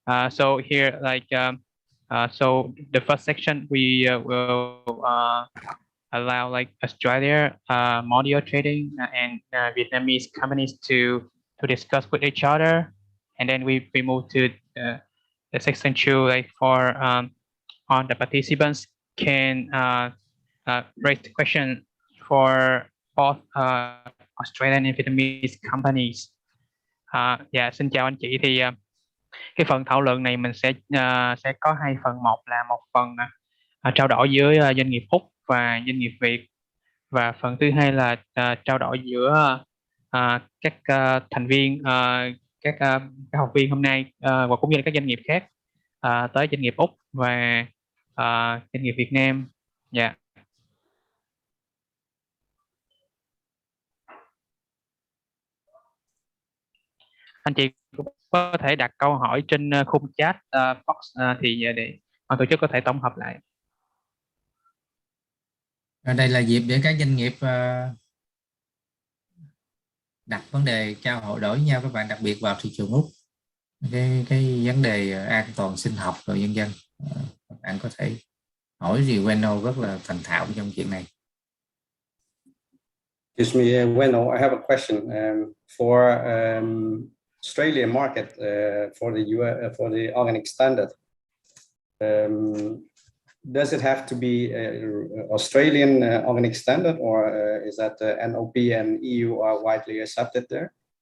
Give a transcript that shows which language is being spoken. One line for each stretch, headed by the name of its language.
English: So here, like, so the first section we will allow like Australia, module trading, and Vietnamese companies to discuss with each other, and then we move to the section 2, like for all the participants can raise the question for both Australian and Vietnamese companies.
Vietnamese: Dạ, xin chào anh chị. Thì cái phần thảo luận này mình sẽ có hai phần. Một là một phần trao đổi với doanh nghiệp Úc và doanh nghiệp Việt, và phần thứ hai là trao đổi giữa các thành viên, các học viên hôm nay, và cũng như là các doanh nghiệp khác tới doanh nghiệp Úc và doanh nghiệp Việt Nam. Dạ. Anh chị cũng có thể đặt câu hỏi trên khung chat box, thì để ban tổ chức có thể tổng hợp lại. Ở đây là dịp để các doanh nghiệp đặt vấn đề trao đổi với nhau, các bạn, đặc biệt vào thị trường Úc, cái vấn đề an toàn sinh học rồi vân vân. Các bạn có thể hỏi gì Weno rất là thành thạo trong chuyện này.
English: Excuse me, Weno, I have a question for Australian market, for the organic standard. Does it have to be Australian organic standard, or is that NOP and EU are widely accepted there?